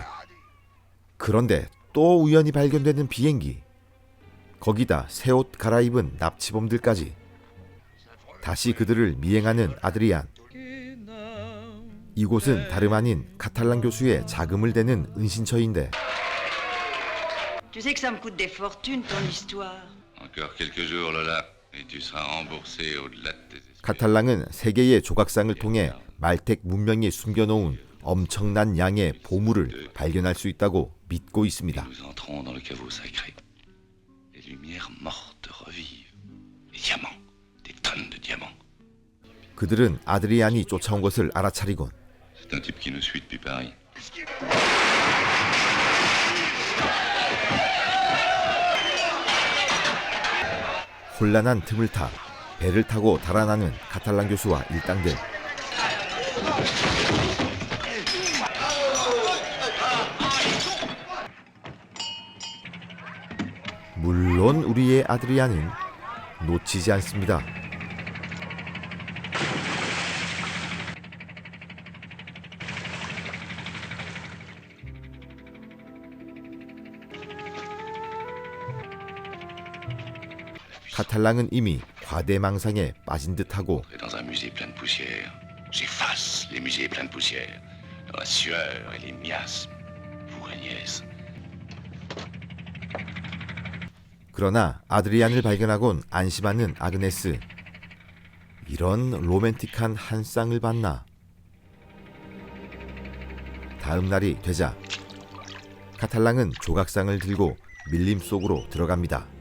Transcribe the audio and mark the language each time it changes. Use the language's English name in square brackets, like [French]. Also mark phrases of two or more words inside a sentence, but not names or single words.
[Korean] 그런데 또 우연히 발견되는 비행기. 거기다 새 옷 갈아입은 납치범들까지. 다시 그들을 미행하는 아드리안. 이곳은 다름 아닌 카탈랑 교수의 자금을 대는 은신처인데 [French] Tu sais que ça me coûte des fortunes, ton histoire. Encore quelques jours, Lola, et tu seras remboursé au-delà de tes espérances. [Korean] 카탈랑은 세계의 조각상을 통해 말텍 문명이 숨겨놓은 엄청난 양의 보물을 발견할 수 있다고 믿고 있습니다. [French] Nous entrons dans le caveau sacré. Les lumières mortes revivent. Les diamants, des tonnes de diamants. [Korean] 그들은 아드리안이 쫓아온 것을 알아차리곤 [French] C'est un type qui nous suit depuis Paris. [Korean] 혼란한 틈을 타 배를 타고 달아나는 카탈랑 교수와 일당들. 물론 우리의 아드리안은 놓치지 않습니다. 카탈랑은 이미 과대망상에 빠진 듯하고 [French] Et dans un musée plein de poussière, j'efface les musées pleins de poussière. Dans la sueur et les miasmes, vous, Agnès. [Korean] 그러나 아드리안을 발견하곤 안심하는 아그네스. 이런 로맨틱한 한 쌍을 봤나. 다음 날이 되자 카탈랑은 조각상을 들고 밀림 속으로 들어갑니다.